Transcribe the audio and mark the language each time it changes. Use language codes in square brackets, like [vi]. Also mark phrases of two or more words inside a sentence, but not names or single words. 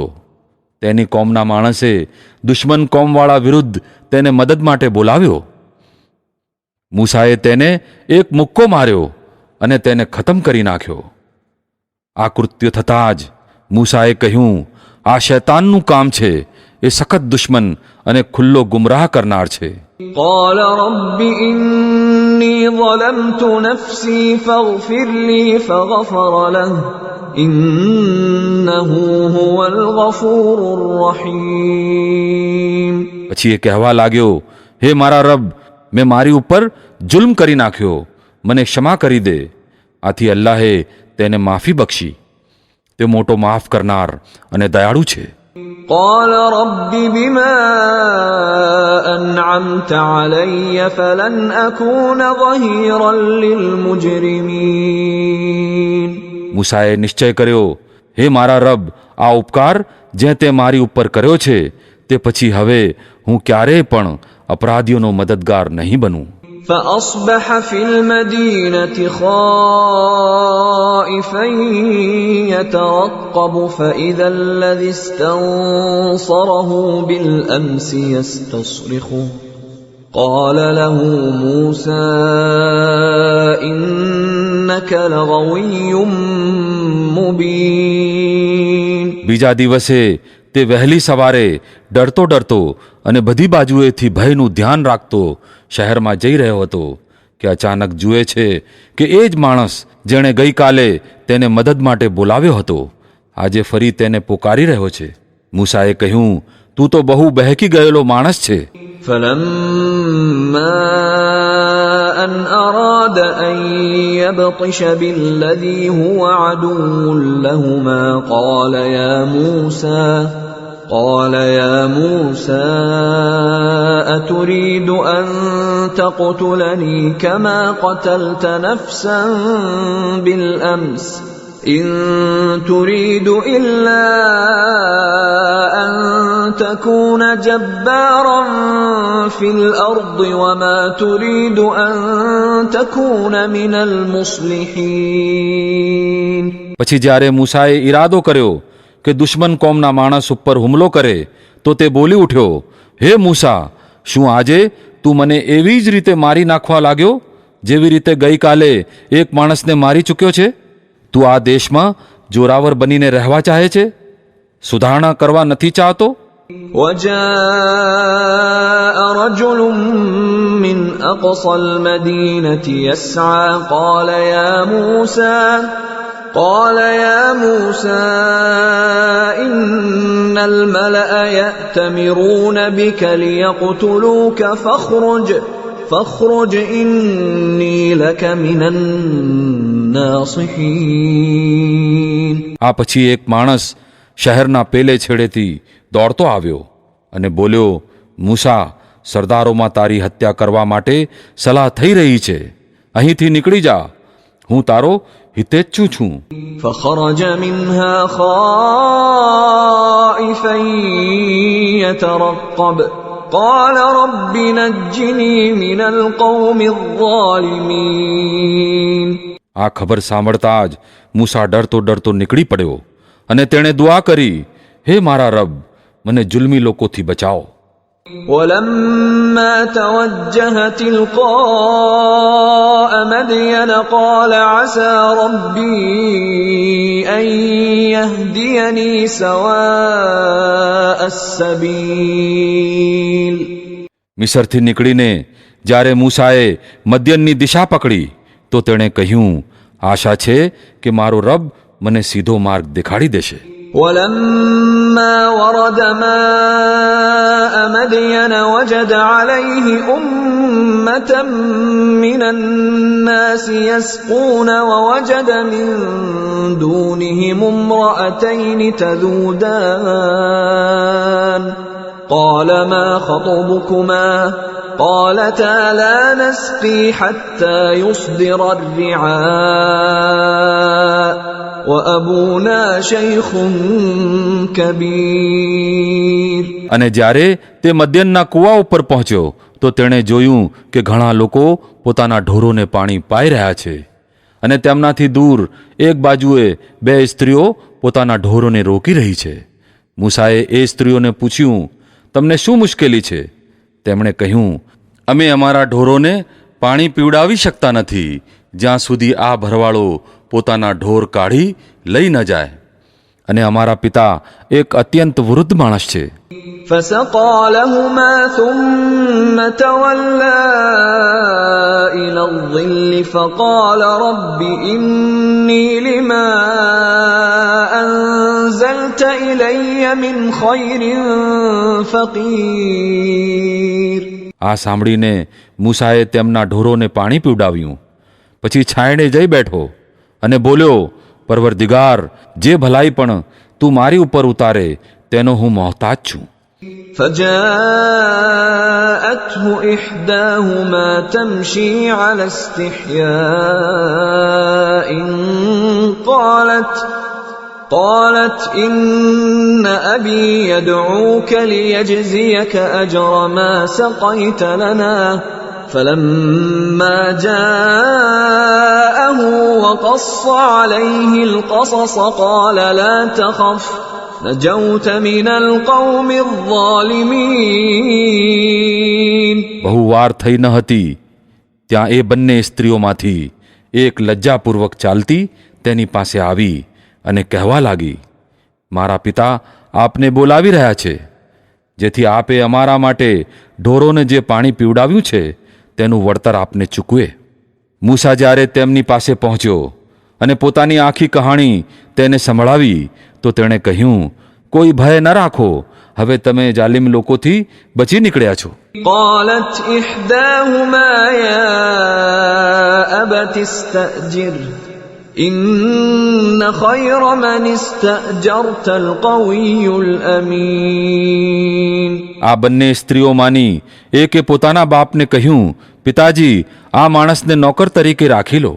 [gu] તેની કોમના માણસે દુશ્મન કોમવાળા વિરુદ્ધ તેને મદદ માટે બોલાવ્યો. મૂસાએ તેને એક મુક્કો માર્યો અને તેને ખતમ કરી નાખ્યો. આ કૃત્ય થતાં જ મૂસાએ કહ્યું, આ શૈતાનનું કામ છે. એ સખત દુશ્મન અને ખુલ્લો ગુમરાહ કરનાર છે. [ar] قال رب إني ظلمت نفسي فاغفر لي فغفر له إنه هو الغفور الرحيم. [gu] પછી એ કહેવા લાગ્યો, હે મારા રબ, મેં મારી ઉપર જુલ્મ કરી નાખ્યો, મને ક્ષમા કરી દે. આથી અલ્લાહે તેને માફી બક્ષી. તે મોટો માફ કરનાર અને દયાળુ છે. [ar] قال رب بما أنعمت علي فلن أكون ظهيرا للمجرمين. [gu] મૂસાએ નિશ્ચય કર્યો, હે મારા રબ, આ ઉપકાર જે તે મારી ઉપર કર્યો છે તે પછી હવે હું ક્યારેય પણ અપરાધીઓનો મદદગાર નહીં બનું. [ar] فأصبح في المدينة خائفا يترقب فإذا الذي استنصره بالأمس يستصرخه قال له موسى إنك لغوي مبين. [gu] બીજા દિવસે તે વહેલી સવારે ડરતો ડરતો અને બધી બાજુએથી ભયનું ધ્યાન રાખતો શહેરમાં જઈ રહ્યો હતો કે અચાનક જુએ છે કે એ જ માણસ જેણે ગઈકાલે તેને મદદ માટે બોલાવ્યો હતો આજે ફરી તેને પોકારી રહ્યો છે. મૂસાએ કહ્યું, તું તો બહુ બહેકી ગયેલો માણસ છે. [ar] فلما أن أراد أن يبطش بالذي هو عدو لهما قال يا موسى أتريد أن تقتلني كما قتلت نفسا بالأمس إن تريد إلا أن تكون جبارا في الأرض وما تريد أن تكون من المصلحين. [gu] પછી જ્યારે મૂસાએ ઈરાદો કર્યો કે દુશ્મન કોમના માણસ ઉપર હુમલો કરે તો તે બોલી ઉઠ્યો, હે મૂસા, શું આજે તું મને એવી જ રીતે મારી નાખવા લાગ્યો જેવી રીતે ગઈકાલે એક માણસને મારી ચૂક્યો છે? તું આ દેશમાં જોરાવર બનીને રહેવા ચાહે છે? સુધારણા કરવા નથી ચાહતો? [ar] وجاء رجل من أقصى المدينة يسعى قال يا موسى إن الملأ يأتمرون بك ليقتلوك فاخرج إني لك من الناصحين. [gu] આ પછી એક માણસ શહેરના પેલે છેડેથી દોડતો આવ્યો અને બોલ્યો, મૂસા, સરદારોમાં તારી હત્યા કરવા માટે સલાહ થઈ રહી છે, અહીંથી નીકળી જા, હું તારો હિતેચ્છુ છું. [ar] فخرج منها خائفا يترقب قال رب نجني من القوم الظالمين. [gu] આ ખબર સાંભળતા જ મૂસા ડરતો ડરતો નીકળી પડ્યો અને તેણે દુઆ કરી, હે મારા રબ, મને જુલ્મી લોકોથી બચાવો. [ar] ولما توجه تلقاء مدين قال عسى ربي أن يهديني سواء السبيل. [gu] મિસરથી નીકળીને જ્યારે મૂસાએ મદ્યનની દિશા પકડી તો તેણે કહ્યું, આશા છે કે મારો રબ મને સીધો માર્ગ દેખાડી દેશે. [ar] ولما ورد ماء مدين وجد عليه أمة من الناس يسقون ووجد من دونهم امرأتين تذودان قال ما خطبكما قالتا لا نسقي حتى يصدر الرعاء وأبونا شيخ كبير. [gu] અને જ્યારે તે મદ્યનના કૂવા ઉપર પહોંચ્યો તો તેણે જોયું કે ઘણા લોકો પોતાના ઢોરોને પાણી પાઈ રહ્યા છે અને તેમનાથી દૂર એક બાજુએ બે સ્ત્રીઓ પોતાના ઢોરોને રોકી રહી છે. મૂસાએ એ સ્ત્રીઓને પૂછ્યું, તમને શું મુશ્કેલી છે? તેમણે કહ્યું, અમે અમારા ઢોરોને પાણી પીવડાવી શકતા નથી જ્યાં સુધી આ ભરવાળો પોતાના ઢોર કાઢી લઈ ન જાય, અને અમારા પિતા એક અત્યંત વૃદ્ધ માણસ છે. [ar] فسقى لهما ثم تولى إلى الظل فقال رب إني لما أنزلت إلي من خير فقير. [gu] આ સાંભળીને મૂસાએ તેમના ઢોરોને પાણી પીવડાવ્યું, પછી છાંયડે જઈ બેઠો અને બોલ્યો, પરવરદિગાર, જે ભલાઈ પણ તું મારી ઉપર ઉતારે તેનો હું મોહતાજ છું. [ar] فجاءته إحداهما تمشي على استحياء قالت إن أبي يدعوك ليجزيك أجر ما سقيت لنا فلما جاءه وقص عليه القصص قال لا تخف نجوت من القوم الظالمين. [gu] બહુ વાર થઈ ન હતી ત્યાં એ બંને સ્ત્રીઓમાંથી એક લજ્જાપૂર્વક ચાલતી તેની પાસે આવી અને કહેવા લાગી, મારા પિતા આપને બોલાવી રહ્યા છે, જેથી આપે અમારા માટે ઢોરોને જે પાણી પીવડાવ્યું છે તેનું વળતર આપને ચૂકવે. મૂસા જ્યારે તેમની પાસે પહોંચ્યો અને પોતાની આખી કહાણી તેને સંભળાવી તો તેણે કહ્યું, કોઈ ભય ન રાખો, હવે તમે જાલિમ લોકોથી બચી નીકળ્યા છો. [ar] قالت إحداهما يا أبت استأجر إن خير من استأجرت القوي الأمين. [gu] આ બંને સ્ત્રીઓમાંની એકે પોતાના બાપને કહ્યું, પિતાજી, આ માણસને નોકર તરીકે રાખી લો.